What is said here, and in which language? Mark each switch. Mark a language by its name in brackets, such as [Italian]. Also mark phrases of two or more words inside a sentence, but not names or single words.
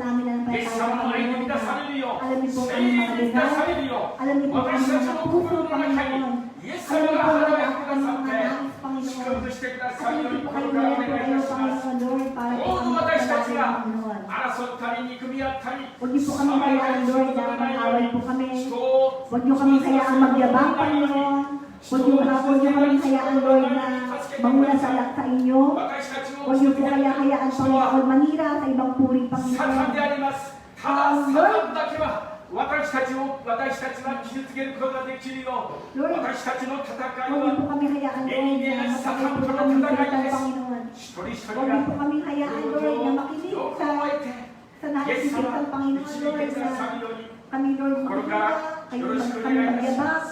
[Japanese] イエス様の愛に満たされるよう、聖霊に満たされるよう、私たちの心の中にイエス様が働いてくださって、祝福してくださるように心からお願いいたします。どうぞ私たちが争ったり憎み合ったり、 [Filipino] Huwag niyo po kami hayaan, Lord, na mag-away po kami. Huwag niyo kami hayaan magyabang, Panginoon. Huwag niyo kami hayaan, Lord, na manguna sa inyo. Huwag niyo po kaya hayaan, Panginoon, manira sa ibang puri, Panginoon. Lord, [Japanese] 私たちは傷つけることができるよう、私たちの戦いは人間サタンとの戦いです。一人一人がよく覚えて、イエス様が導いてくださるように、心からよろしくお願いいたします。